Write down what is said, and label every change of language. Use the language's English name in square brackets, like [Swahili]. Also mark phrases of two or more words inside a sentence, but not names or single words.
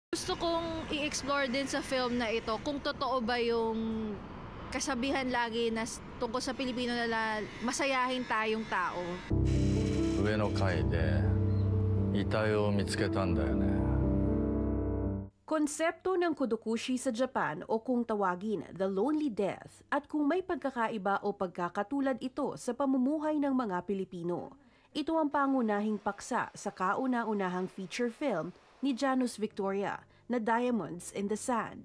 [Filipino] Gusto kong i-explore din sa film na ito kung totoo ba yung kasabihan lagi na tungkol sa Pilipino na masayahin tayong tao. [Japanese] 上の階で遺体を見つけたんだよね。 [Filipino] Konsepto ng Kodokushi sa Japan o kung tawagin The Lonely Death at kung may pagkakaiba o pagkakatulad ito sa pamumuhay ng mga Pilipino. Ito ang pangunahing paksa sa kauna-unahang feature film ni Janus Victoria na Diamonds in the Sand.